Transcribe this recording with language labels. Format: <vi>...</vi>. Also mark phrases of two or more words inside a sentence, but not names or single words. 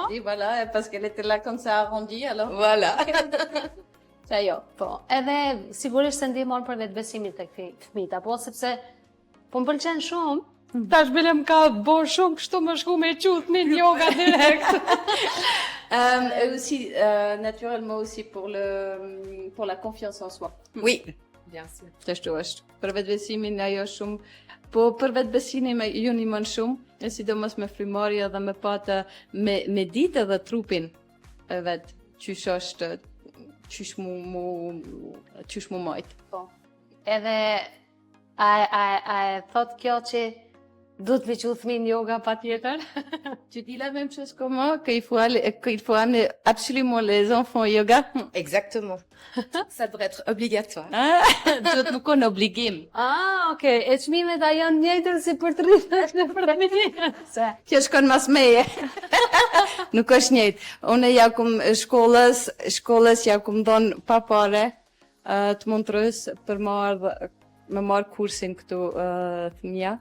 <fr>Et voilà, parce qu'elle était là comme ça arrondie, alors. Voilà.</fr> <sq>Se jo, po. Edhe sigurisht se ndihmon për vetbesimin tek fëmijët, apo sepse po më pëlqen shumë. Tash bilem ka bo shumë kështu më shku me qut një yoga direkt.</sq> <fr>Et aussi, naturellement aussi pour la confiance en soi. Oui, bien sûr.</fr> <sq>Qashtu është. Për vetbesimin ajo shumë, po për vetbesimin ju ndihmon shumë, e sidomos me frymarrje dhe me patë me ditë edhe trupin e vet, qysh është, qysh mu majt. Po. Edhe a e thot kjo që duhet me qu fëmin yoga pa tjetër?</sq> <fr>Tu dis la même chose que moi, qu'il faut amener absolument les enfants au yoga. Exactement. Ça devrait être obligatoire.</fr> <sq>Duhet më konë obligim. Okay. E çmimet a janë njëjtën si për të rritur në fëmijë. Kjo shkon mas meje. Nuk është njëjtë. Unë ja kum shkollës ja kum dhënë pa pare të Montreux për me marr kursin këtu fëmija.</sq>